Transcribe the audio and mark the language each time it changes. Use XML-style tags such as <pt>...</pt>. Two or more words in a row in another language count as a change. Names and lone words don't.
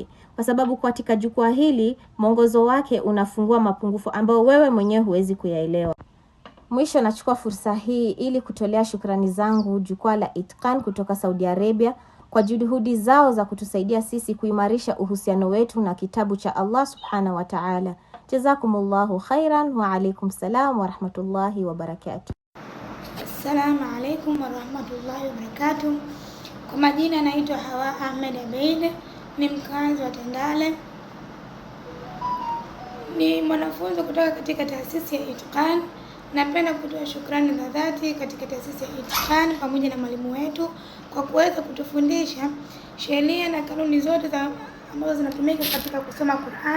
<sw>Kwa sababu katika jukwaa hili mwongozo wake unafungua mapungufu ambayo wewe mwenyewe huwezi kuyaelewa. Mwisho nachukua fursa hii ili kutolea shukrani zangu jukwaa la Itqan kutoka Saudi Arabia kwa juhudi zao za kutusaidia sisi kuimarisha uhusiano wetu na kitabu cha</sw> <ar>الله سبحانه وتعالى. جزاكم الله خيرا وعليكم السلام ورحمة الله وبركاته. السلام عليكم ورحمة الله وبركاته.</ar> <sw>Kwa majina naitwa Hawa Ahmed Abeid, ni mkazi wa Tandale. Ni mwanafunzi kutoka katika taasisi ya Itqan. Napenda kutoa shukrani za dhati katika taasisi ya Itqan pamoja na mwalimu wetu kwa kuweza kutufundisha sheria na kanuni zote ambazo zinatumika katika kusoma Qur'an.</sw>